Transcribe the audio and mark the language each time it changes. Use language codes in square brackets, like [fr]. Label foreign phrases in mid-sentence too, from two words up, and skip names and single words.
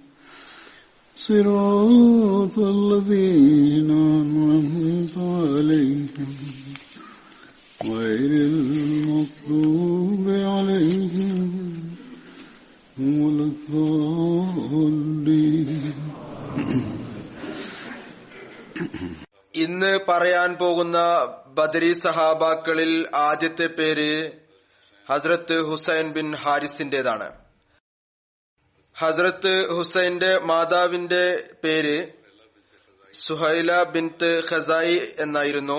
[ar] صراط الذين أنعمت عليهم غير المغضوب عليهم ولا الضالين. [ml] ഇന്ന് പറയാൻ പോകുന്ന ബദരി സഹാബാക്കളിൽ ആദ്യത്തെ പേര് ഹസ്രത്ത് ഹുസൈൻ ബിൻ ഹാരിസിന്റേതാണ്. ഹസ്രത്ത് ഹുസൈന്റെ മാതാവിന്റെ പേര് സുഹൈല ബിൻത്ത് ഖസായി എന്നായിരുന്നു.